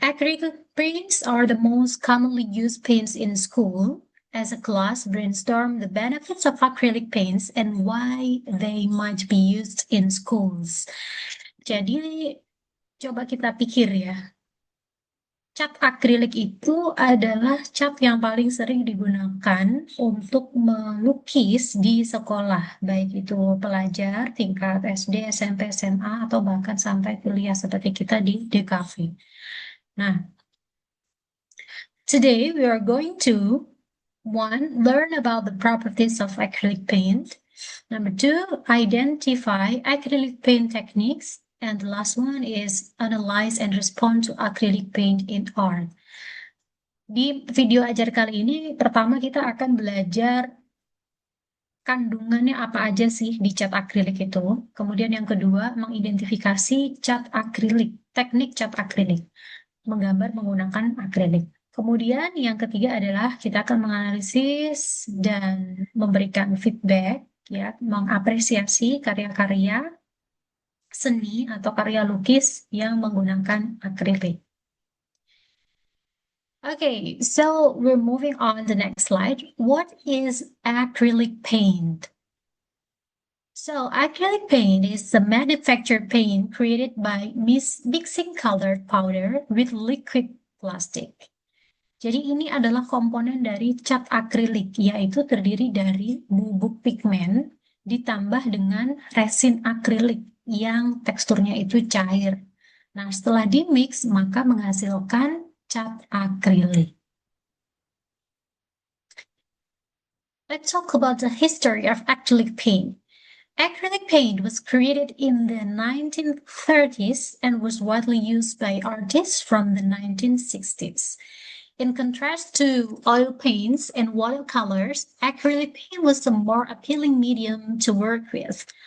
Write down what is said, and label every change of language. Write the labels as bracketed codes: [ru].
[en] Acrylic paints are the most commonly used paints in school. As a class, brainstorm the benefits of acrylic paints and why they might be used in schools. [id] Jadi, coba kita pikir ya. Cat akrilik itu adalah cat yang paling sering digunakan untuk melukis di sekolah, baik itu pelajar tingkat SD, SMP, SMA, atau bahkan sampai kuliah seperti kita di DKV. Nah, [en] today we are going to one, learn about the properties of acrylic paint. Number two, identify acrylic paint techniques. And the last one is analyze and respond to acrylic paint in art. [id] Di video ajar kali ini, pertama kita akan belajar kandungannya apa aja sih di cat akrilik itu. Kemudian yang kedua, mengidentifikasi cat akrilik, teknik cat akrilik, menggambar menggunakan akrilik. Kemudian yang ketiga adalah kita akan menganalisis dan memberikan feedback, ya, mengapresiasi karya-karya seni atau karya lukis yang menggunakan akrilik. [en] Okay, so we're moving on the next slide. What is acrylic paint? So acrylic paint is a manufactured paint created by mixing colored powder with liquid plastic. [id] Jadi ini adalah komponen dari cat akrilik, yaitu terdiri dari bubuk pigmen ditambah dengan resin akrilik yang teksturnya itu cair. Nah, setelah dimix maka menghasilkan cat akrilik. [en] Let's talk about the history of acrylic paint. Acrylic paint was created in the 1930s and was widely used by artists from the 1960s. In contrast to oil paints and watercolors, acrylic paint was a more appealing medium to work with.